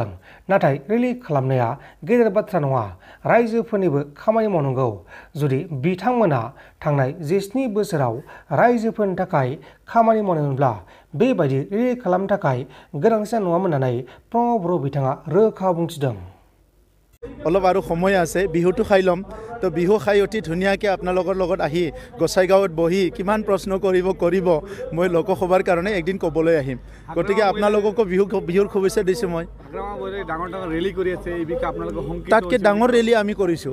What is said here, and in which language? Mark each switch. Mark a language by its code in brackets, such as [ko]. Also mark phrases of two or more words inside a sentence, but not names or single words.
[brx] नाथाय रेलि खालामनाया गेदेर बाथ्रा नङा, रायजोफोरनिबो खामानि मावनांगौ। जुदि बिथांमोना थांनाय 17 बोसोराव रायजोफोरनि थाखाय खामानि मावनायमोनब्ला बेबायदि रेलि खालामनो थाखाय गोनांथि नङामोन होननानै प्रमद बर' बिथाङा रोखा बुंथिदों। [as] অলপ আৰু সময় আছে, বিহুটো খাই ল'ম। তো বিহু খাই অতি ধুনীয়াকৈ আপোনালোকৰ লগত আহি গোসাইগাঁৱত বহি কিমান প্ৰশ্ন কৰিব মই লোকসভাৰ কাৰণে একদিন ক'বলৈ আহিম। গতিকে আপোনালোককো বিহুৰ শুভেচ্ছা দিছোঁ মই। তাতকৈ ডাঙৰ ৰেলী আমি কৰিছোঁ।